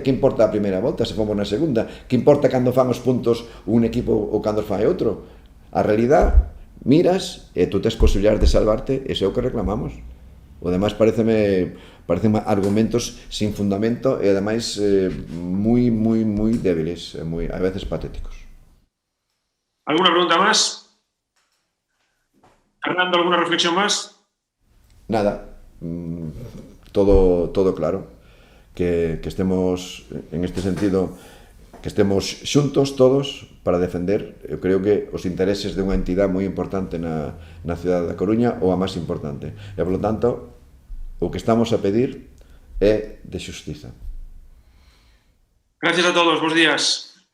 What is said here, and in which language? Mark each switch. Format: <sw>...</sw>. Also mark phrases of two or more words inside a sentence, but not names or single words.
<gl>Que importa a primeira volta se fomos na segunda? Que importa cando fan os puntos un equipo ou cando os fai outro? A realidad, miras e tú tes posibilidades de salvarte, e é o que reclamamos. O demais pareceme argumentos sin fundamento e ademais moi débiles,</gl> <es>a veces patéticos. ¿Alguna pregunta más? Fernando, ¿alguna reflexión más? Nada, todo claro. Que estemos, en este sentido,</es> <gl>que estemos xuntos todos para defender, eu creo que os intereses de unha entidade moi importante na cidade da Coruña, ou a máis importante. E, polo tanto, o que estamos a pedir é de xustiza.</gl> <es>Gracias a todos,</es> <gl>bons días.</gl>